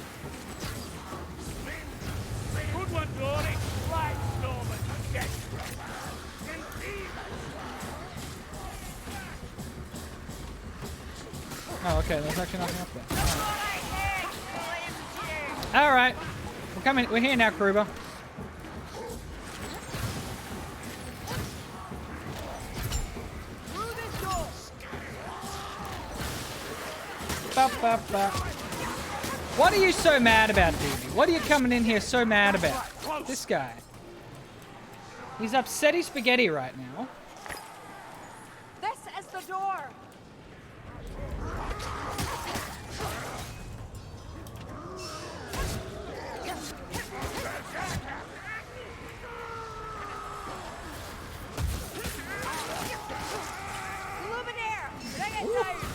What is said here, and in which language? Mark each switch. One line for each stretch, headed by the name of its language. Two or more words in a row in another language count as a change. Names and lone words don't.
English: Good one, Dory. Blight stormer. Get Oh, okay, there's actually nothing up there. Alright. We're coming. We're here now, Kruber. Ba, ba, ba. What are you so mad about, DB? What are you coming in here so mad about? This guy. He's upsetty spaghetti right now. This is the door. Luminaire, bring it down.